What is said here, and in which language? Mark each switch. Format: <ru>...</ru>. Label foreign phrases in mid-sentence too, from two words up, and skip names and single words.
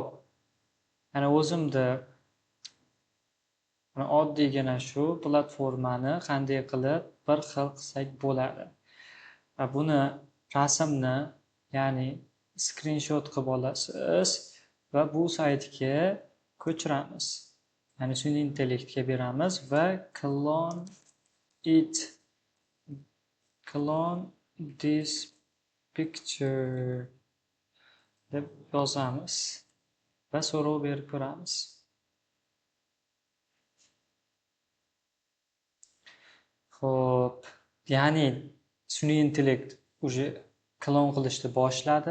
<uz>Ya'ni o'zimda oddiygina shu platformani qanday qilib bir xil qilsak bo'ladi. Va buni rasmni, ya'ni screenshot qilib olasiz va bu saytga ko'chiramiz. Ya'ni sun'iy intellektga beramiz va</uz> <en>clone this picture</en> <uz>deb yozamiz va so'rov berib ko'ramiz. Xo'p, ya'ni sun'iy intellekt уже klon qilishni boshladi.</uz>